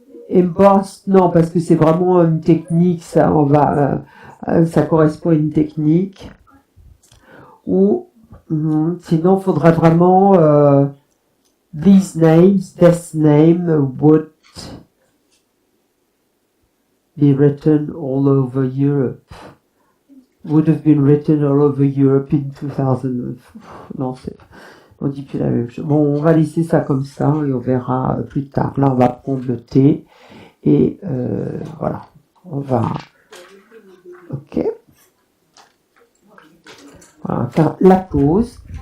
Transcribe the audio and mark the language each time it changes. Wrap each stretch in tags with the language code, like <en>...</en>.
<fr>Embossed, non, parce que c'est vraiment une technique, ça, ça correspond à une technique.</fr> <en>Ou, sinon, il faudrait vraiment, these names, this name would be written all over Europe. Would have been written all over Europe in 2000.</en> <fr>Non, on dit plus la même chose. Bon, on va laisser ça comme ça et on verra plus tard. Là, on va prendre le thé et voilà. On va. Ok. Voilà, on va faire la pause.</fr>